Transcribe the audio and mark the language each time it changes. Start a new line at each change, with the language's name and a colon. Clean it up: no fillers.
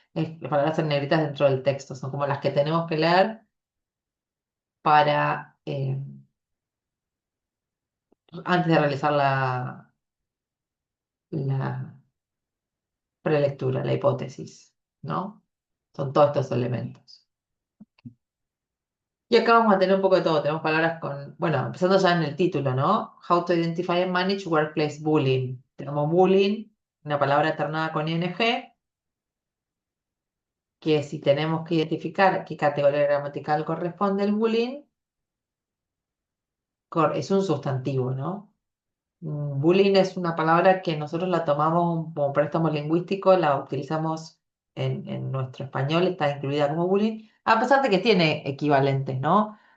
Spanish: Las palabras en negritas dentro del texto, son como las que tenemos que leer para antes de realizar la prelectura, la hipótesis, ¿no? Son todos estos elementos. Y acá vamos a tener un poco de todo. Tenemos palabras con, bueno, empezando ya en el título, ¿no?
English: How to identify and manage workplace bullying.
Spanish: Tenemos bullying, una palabra alternada con ing, que si tenemos que identificar qué categoría gramatical corresponde el bullying, es un sustantivo, ¿no? Bullying es una palabra que nosotros la tomamos como préstamo lingüístico, la utilizamos en nuestro español, está incluida como bullying, a pesar de que tiene equivalentes, ¿no?